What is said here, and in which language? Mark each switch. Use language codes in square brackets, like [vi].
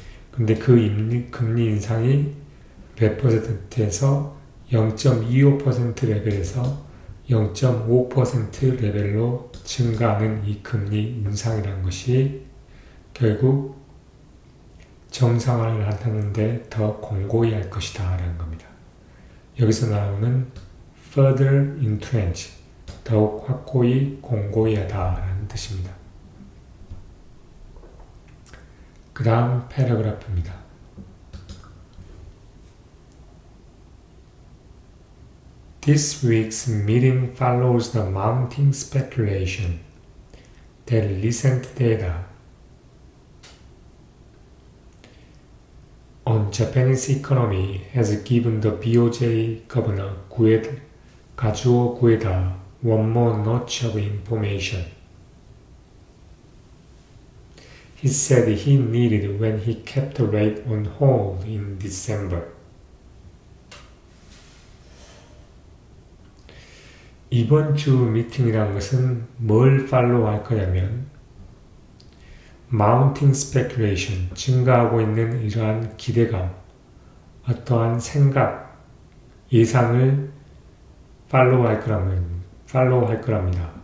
[ko] 근데 그 금리 인상이 몇 %에서 0.25% 레벨에서 0.5% 레벨로 증가하는 이 금리 인상이라는 것이 결국 정상화를 나타내는데 더 공고히 할 것이다 라는 겁니다. 여기서 나오는 [en] further entrench, [ko] 더욱 확고히 공고히 하다 라는 뜻입니다. 그 다음 패러그래프입니다. [en] This week's meeting follows the mounting speculation that recent data on Japanese economy has given the BOJ governor Kazuo Gueda one more notch of information. He said he needed when he kept the rate on hold in December. [ko] 이번 주 미팅이란 것은 뭘 팔로우할 거냐면 [en] mounting speculation, [ko] 증가하고 있는 이러한 기대감, 어떠한 생각, 예상을 팔로우할 거랍니다.